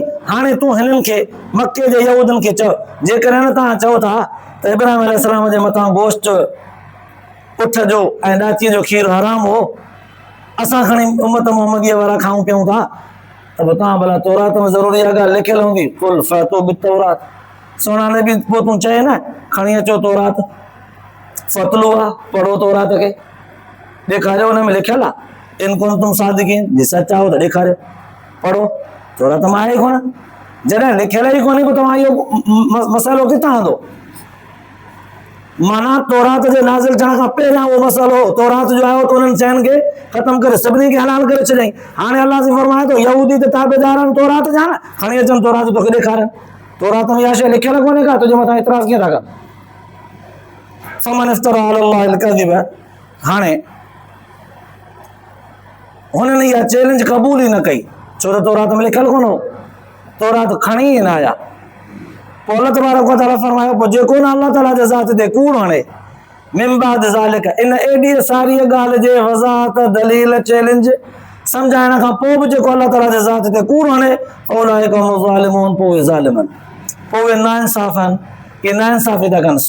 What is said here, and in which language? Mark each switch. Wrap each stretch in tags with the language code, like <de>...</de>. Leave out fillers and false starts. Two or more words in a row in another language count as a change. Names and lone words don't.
<sd>हाणे तूं हिननि खे मके जे यहूदनि खे चओ, जेकॾहिं तव्हां चओ था त इब्राहिम अलैहिस्सलाम जे मथां गोश्त उठ जो ऐं ॾाचीअ जो खीर हराम हो, असां खणी उम्मत मुहम्मदीअ वारा खाऊं पियूं था, त पोइ तव्हां भला तौरात में ज़रूर इहा ॻाल्हि लिखियल हूंदी,</sd> <ar>قل فأتوا بالتوراة.</ar> <sd>सोना नबी पोइ तूं चए न, खणी अचो तौरात, फ़तलू आहे, पढ़ो तौरात खे, ॾेखारियो हुन में लिखियल आहे,</sd> <ar>إن كنتم صادقين,</ar> <sd>जे सच आओ त ॾेखारियो, पढ़ो। तौरात में आहे ई कोन, जॾहिं लिखियल ई कोन्हे पोइ तव्हां इहो मसाइलो किथां आंदो? माना तौरात जे नाज़िल थियण खां पहिरियां उहो मसइलो तौरात जो आयो त उन्हनि शयुनि खे ख़तमु करे सभिनी खे हलाल करे छॾियईं। हाणे अल्लाह से फरमाए थो, यहूदी त ताबेदार आहिनि तौरात जा, न खणी अचनि तौरात तोखे ॾेखारनि। तौरात में इहा शइ लिखियल कोन्हे का, तुंहिंजे मथां एतिराज़ कीअं था कनि?</sd> <ar>فمن افترى على الله الكذب,</ar> <sd>हाणे हुननि इहा चैलेंज क़बूल ई न कई, छो त तौरात में लिखियल कोन हो, तौरात खणी ई न आया। पोइ</sd> <ar>الله تبارك وتعالى</ar> <sd>फरमायो, पोइ जेको न अल्लाह ताला जे ज़ात ते कूड़ हणे,</sd> <ar>من بعد ذلك,</ar> <sd>इन एॾी सारी ॻाल्हि जे वज़ाहत दलील चैलेंज सम्झाइण खां पोइ बि जेको अल्लाह ताला जे ज़ात ते कूड़ हणे,</sd> <ar>أولئك هم الظالمون,</ar> <sd>पोइ उहे ज़ालिम आहिनि, पोइ उहे नाइंसाफ़ आहिनि, इहे नाइंसाफ़ी था कनि।</sd>